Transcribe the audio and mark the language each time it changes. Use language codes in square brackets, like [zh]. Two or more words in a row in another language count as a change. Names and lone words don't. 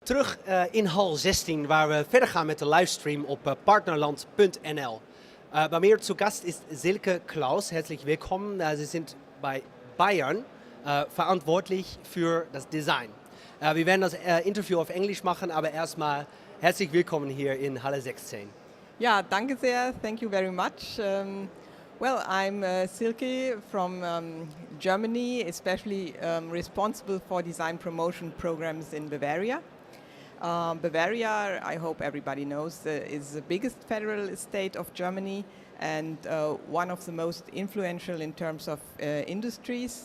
[nl] Terug in hal 16, waar we verder gaan met de livestream op partnerland.nl. [de] Bei mir zu Gast ist Silke, Claus. Herzlich willkommen. Sie sind bei Bayern verantwortlich für das Design. Wir werden das Interview auf Englisch machen, aber erstmal herzlich willkommen hier in Halle 16. Ja, danke sehr. [en] Thank you very much. Well, I'm Silke from Germany, especially responsible for design promotion programs in Bavaria. Bavaria, I hope everybody knows, is the biggest federal state of Germany and one of the most influential in terms of industries.